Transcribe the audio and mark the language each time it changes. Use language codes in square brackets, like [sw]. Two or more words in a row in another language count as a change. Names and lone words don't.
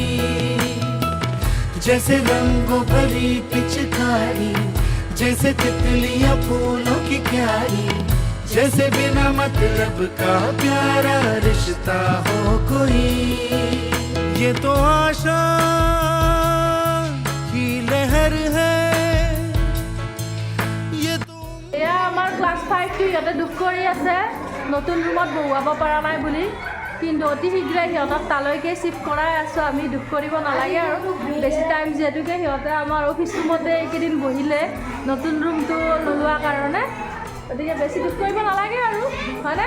[hi] जैसे रंगों भरी पिचकारी, जैसे तितलियां फूलों की क्यारी, जैसे बिना मतलब का प्यारा रिश्ता हो कोई। ये तो आशा लहर है, ये तो [as] এয়া আমাৰ ক্লাছ 5টো ইয়াতে দুখ কৰি আছে নতুন ৰুমত বহুৱাব পৰা নাই বুলি, কিন্তু অতি শীঘ্ৰে সিহঁতক তালৈকে চিফ্ট কৰাই আছোঁ আমি। দুখ কৰিব নালাগে আৰু বেছি টাইম, যিহেতুকে সিহঁতে আমাৰ [en] office room [as] এইকেইদিন বহিলে নতুন ৰুমটো নোলোৱাৰ কাৰণে, গতিকে বেছি দুখ কৰিব নালাগে আৰু, হয়নে?